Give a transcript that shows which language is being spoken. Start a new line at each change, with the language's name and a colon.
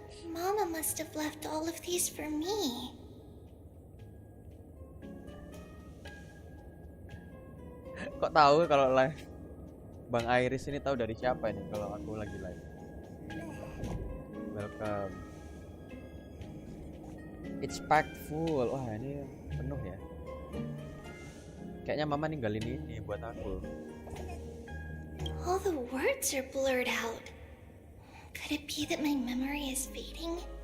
English: Mama must have left all of these for me.
Indonesian: Kok tahu kalau live Bang Iris ini tahu dari siapa ini kalau aku lagi live. Welcome.
English: It's packed full.
Indonesian: Wah, ini penuh ya. Kayaknya mama ninggalin ini buat aku.
English: All the words are blurred out. Could it be that my memory is fading?